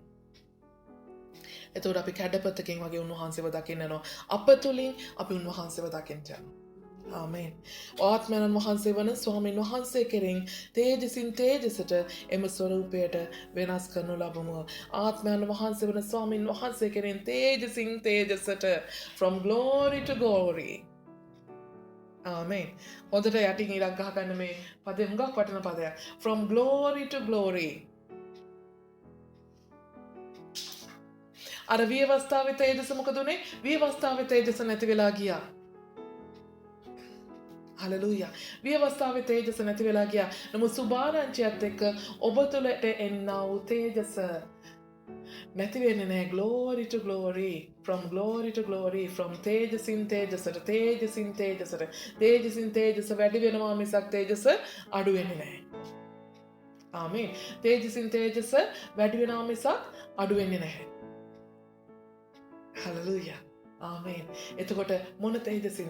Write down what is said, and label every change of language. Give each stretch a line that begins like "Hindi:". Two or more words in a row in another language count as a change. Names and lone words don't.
Sinhala: එතකොට අපි කැඩපතකින් වගේ උන්වහන්සේව දකින්න යනවා. අප තුළින් අපි උන්වහන්සේව දකින්න යනවා. ආමේන්. ආත්මයන් වහන්සේ වන ස්වාමීන් වහන්සේ කෙරෙන් තේජසින් තේජසට එම ස්වරූපයට වෙනස් කරනු ලබමු. ආත්මයන් වහන්සේ වන ස්වාමීන් වහන්සේ කෙරෙන් තේජසින් තේජසට
English: from glory to glory.
Sinhala: ආමේන්. හොඳට යටින් ඉරක් ගහගන්න මේ පදේ හුඟක් වටින පදයක්.
English: from glory to glory.
Sinhala: අර විවස්ථාවේ තේජස මොකද උනේ? විවස්ථාවේ තේජස නැති වෙලා ගියා. හලෙලූයා. විවස්ථාවේ තේජස නැති වෙලා ගියා. නමුත් සුභාරංචියත් එක්ක ඔබ තුළට එන්නා වූ තේජස නැති වෙන්නේ නැහැ.
English: glory to glory. from glory to glory.
Sinhala: from තේජසින් තේජසට තේජසින් තේජසට තේජසින් තේජස වැඩි වෙනවා මිසක් තේජස අඩු වෙන්නේ නැහැ. ආමේන්. තේජසින් තේජස වැඩි වෙනවා මිසක් අඩු වෙන්නේ නැහැ. හලෙලූයා. ආමේන්. එතකොට මොන තේජසින්ද?